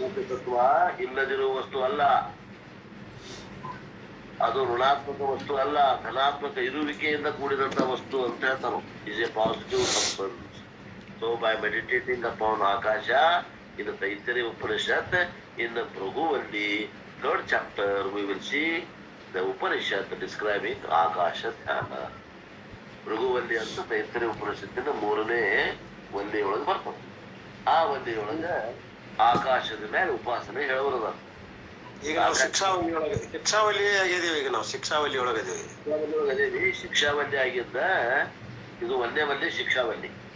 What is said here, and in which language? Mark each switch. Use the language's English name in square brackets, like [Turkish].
[Kannada] ತತ್ವ ಇಲ್ಲದಿರುವ ವಸ್ತು ಅಲ್ಲ, ಅದು ಋಣಾತ್ಮಕ ವಸ್ತು ಅಲ್ಲ, ಧನಾತ್ಮಕ ಇರುವಿಕೆಯಿಂದ ಕೂಡಿದಂತ ವಸ್ತು ಅಂತ ಹೇಳ್ತಾರೆ. [English] Is a positive substance. So by meditating upon Akasha in the Taittiriya Upanishad, in the Bhrigu, 3rd chapter, we will see the Upanishad describing Akasha Dhyana. [Kannada] Bhrigu ಅಂತ Taittiriya Upanishad ಮೂರನೇ ವಲ್ಲಿಯೊಳಗೆ ಬರ್ತದೆ. ಆ ವಲ್ಲಿಯೊಳಗೆ ಆಕಾಶದ ಮೇಲೆ ಉಪಾಸನೆ ಹೇಳಬರದ. ಈಗ ನಾವು ಶಿಕ್ಷಾವಲ್ಲಿ ಆಗಿದ್ದೀವಿ. ಈಗ ನಾವು ಶಿಕ್ಷಾವಲ್ಲಿ ಒಳಗದೇವಿ. ಶಿಕ್ಷಾವಲ್ಲಿ ಆಗಿದ್ದ ಇದು ಒಂದೇ ವಲ್ಲಿ ಶಿಕ್ಷಾವಲ್ಲಿ.